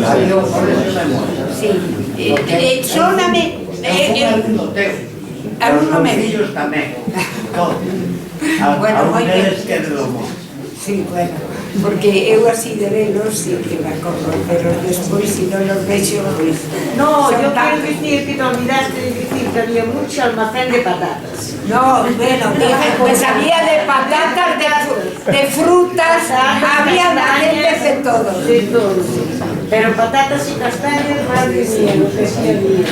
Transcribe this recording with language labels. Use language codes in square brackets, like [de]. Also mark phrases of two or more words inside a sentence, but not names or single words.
[gl] Había un cuartel de monxas. Sí, sóname... Alumnos fillos tamén. Algún deles que de do monxas. Sí, bueno, porque eu así de velos sí que me acordo, pero despois si non los vexo, pues... [es] No, yo quiero decir que te olvidaste de decir que había mucho almacén de patatas. No, bueno, dije, pues había de patatas, de frutas, había almacenes de todo. De todo, sí. Pero patatas y castañas, madre mía, lo que sí había.